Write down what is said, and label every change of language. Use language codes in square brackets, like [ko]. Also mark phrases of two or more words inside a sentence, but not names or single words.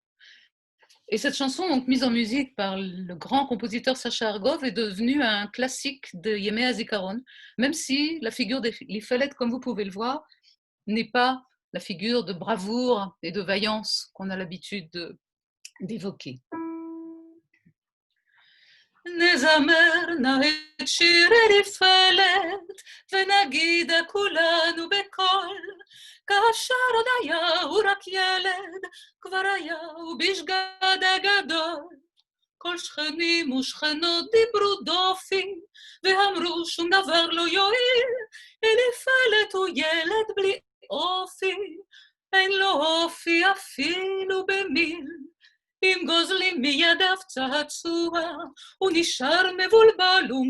[fr] Et cette chanson, donc mise en musique par le grand compositeur Sacha Argrove, est devenue un classique de Yemei HaZikaron, même si la figure d'Elifelet, comme vous pouvez le voir, n'est pas la figure de bravoure et de vaillance qu'on a l'habitude d'évoquer. [he] נזמר נא את שיר אליפלת ונגיד כולנו בקול כאשר עוד היה הוא רק ילד כבר היה הוא בשגד הגדול כל שכנים ושכנות דיברו דופי ואמרו שום דבר לא יועיל אליפלת הוא ילד בלי אופי אין לו אופי אפילו במיל אם גוזלים מידיו צעצוע, הוא נשאר מבולבל